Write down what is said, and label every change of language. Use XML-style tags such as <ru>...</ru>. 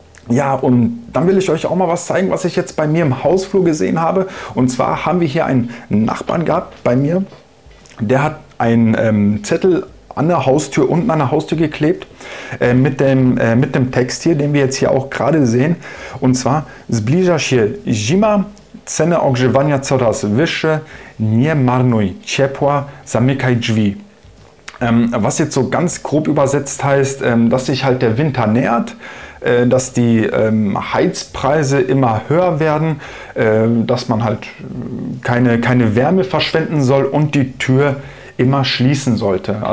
<de>Ja, und dann will ich euch auch mal was zeigen, was ich jetzt bei mir im Hausflur gesehen habe. Und zwar haben wir hier einen Nachbarn gehabt bei mir, der hat einen Zettel an der Haustür, unten an der Haustür geklebt, mit dem Text hier, den wir jetzt hier auch gerade sehen. Und zwar,</de> <pl>zbliża się zima, ceny ogrzewania coraz wyższe, nie marnuj ciepła, zamykaj drzwi.</pl> <de>Was jetzt so ganz grob übersetzt heißt, dass sich halt der Winter nähert, dass die Heizpreise immer höher werden, dass man halt keine Wärme verschwenden soll und die Tür immer schließen sollte.</de>